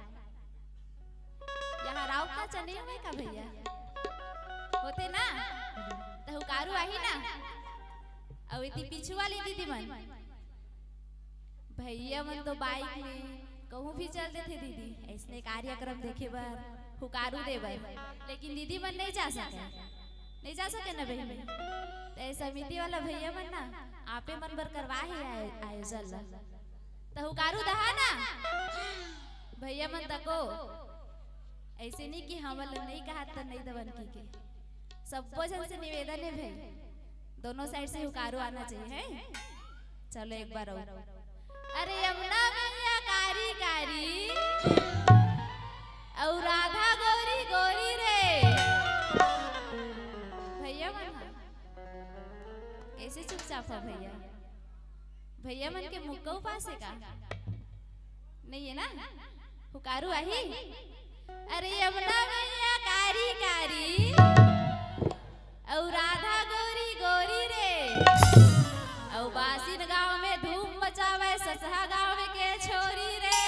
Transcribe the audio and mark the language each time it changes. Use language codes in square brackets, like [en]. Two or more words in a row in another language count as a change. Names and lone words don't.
[hne] यहाँ राव का चले हुए का भैया होते ना तो हुकारू आही ना अब इतनी पिछू वाली दीदी मन भैया मन तो बाइक में कहूँ भी चलते थे दीदी ऐसने कार्यक्रम देखे बर हुकारू देवर लेकिन दीदी मन नहीं जा सके ना बहन तो समिति वाला भैया मन ना आपे मन बर करवा ही आयोजन ला तो हुकारू दहा ना भैया मन तको ऐसे नहीं कि हम नहीं कहा तो नहीं दबन की के सबको जन से निवेदन है भाई दोनों साइड से हुकारू आना चाहिए है। चलो एक बार और अरे यमुना मैया कारी कारी और राधा गौरी गौरी रे भैया मन कैसे चुपचाप है भैया भैया मन के मुक्का उपास है का नहीं है ना हुकारू आही अरे यमुना मैया कारी कारी और राधा गौरी गौरी रे और बासिन गांव में धूम मचावे ससहा गांव में के छोरी रे